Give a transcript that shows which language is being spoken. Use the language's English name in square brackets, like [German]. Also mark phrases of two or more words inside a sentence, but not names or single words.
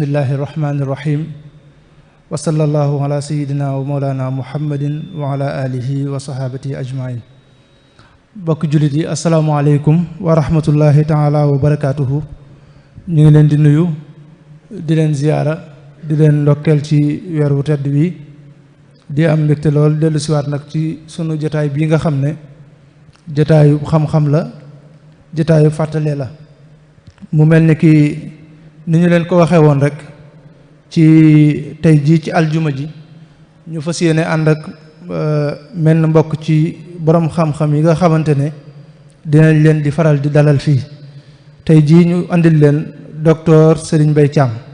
[Arabic] الله الرحمن الرحيم وصلى الله على سيدنا ومولانا محمد وعلى آله وصحابته أجمعين [Wolof] bokk jullit yi [Arabic] السلام عليكم ورحمة الله تعالى و [Wolof] barakaatuhu ñu ngi leen di nuyu di leen ziyaara di leen ndokkeel ci weer wu tedd wi di am mbégte lool dellu siwaat nag ci sunu jotaay bii nga xam ne jotaayu xam-xam la jotaayu fàttalee la mu mel ni ki ni ñu leen ko waxee woon rek ci tey jii ci aljuma ji ñu fas yéene ànd ak menn mbokk ci borom xam-xam yi nga xamante ne dinañ leen di faral di dalal fii tey jii ñu andil leen docteur Serigne Mbaye Thiam